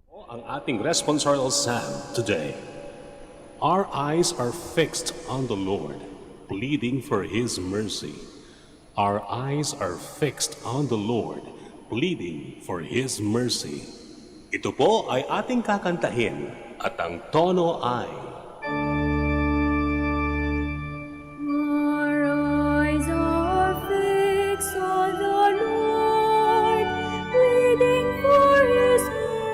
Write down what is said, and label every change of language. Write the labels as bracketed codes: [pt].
[tl] ang ating [en] responsorial psalm today. Our eyes are fixed on the Lord, pleading for His mercy. Our eyes are fixed on the Lord, pleading for His mercy. [tl] Ito po ay ating kakantahin at ang tono ay... [en] Our eyes are fixed on the Lord, pleading for His mercy.